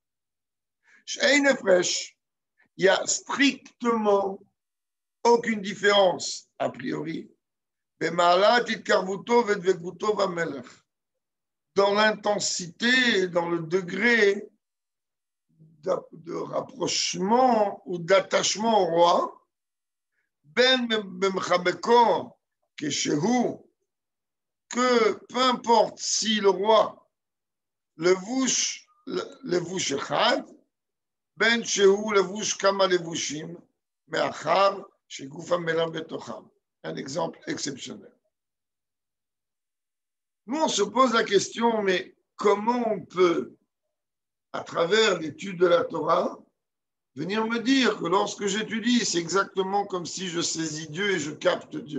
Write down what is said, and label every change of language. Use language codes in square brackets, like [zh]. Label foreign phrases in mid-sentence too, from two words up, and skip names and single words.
[fr] Il y a strictement aucune différence, a priori, dans l'intensité et dans le degré de rapprochement ou d'attachement au roi, que peu importe si le roi [he] לבוש אחד, בין שהוא לבוש כמה לבושים, מאחר שגוף המלך בתוכם. [fr] Un exemple exceptionnel. Nous, on se pose la question, mais comment on peut, à travers l'étude de la Torah, venir me dire que lorsque j'étudie, c'est exactement comme si je saisis Dieu et je capte Dieu.